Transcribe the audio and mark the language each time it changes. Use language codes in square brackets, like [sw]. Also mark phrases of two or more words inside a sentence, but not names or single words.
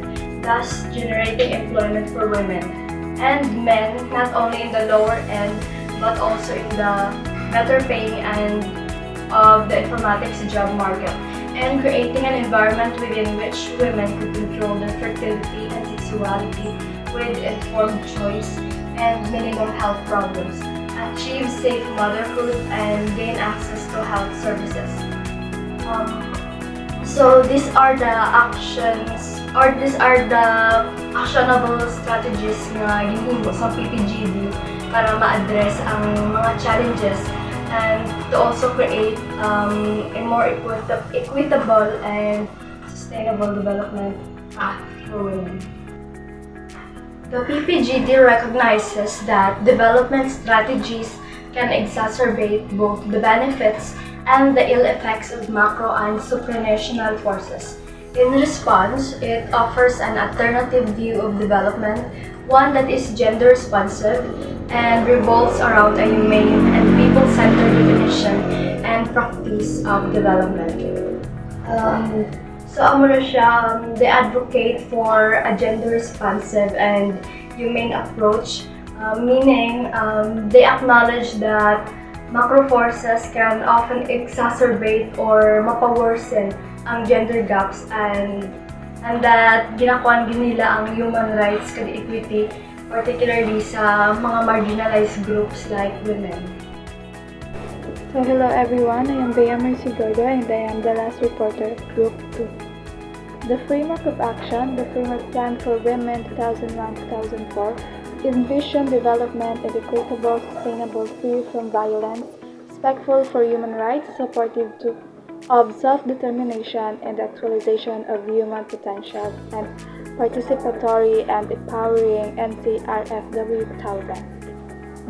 [en] thus generating employment for women and men, not only in the lower end, but also in the better paying end of the informatics job market, and creating an environment within which women could control their fertility and sexuality with informed choice and minimum health problems, achieve safe motherhood, and gain access to health services. So these are the actions, or these are the actionable strategies [hil] nga ginhimo sa PPGD para ma-address ang mga [en] challenges and to also create a more equitable and sustainable development path for women. The PPGD recognizes that development strategies can exacerbate both the benefits and the ill effects of macro and supranational forces. In response, it offers an alternative view of development, one that is gender responsive and revolves around a humane and people-centered definition and practice of development. [hil] So amo na siya, [en] they advocate for a gender responsive and humane approach, meaning they acknowledge that macro forces can often exacerbate or [hil] mapaworsen ang [en] gender gaps, and that [hil] ginakuan nila ang [en] human rights kag equity, particularly [hil] sa mga [en] marginalized groups like women. So hello everyone, I am Bea Marcigoda and I am the last reporter of Group 2. The Framework of Action, the Framework Plan for Women 2001-2004, envision development of equitable, sustainable, free from violence, respectful for human rights, supportive of self-determination and actualization of human potential, and participatory and empowering NCRFW 1000.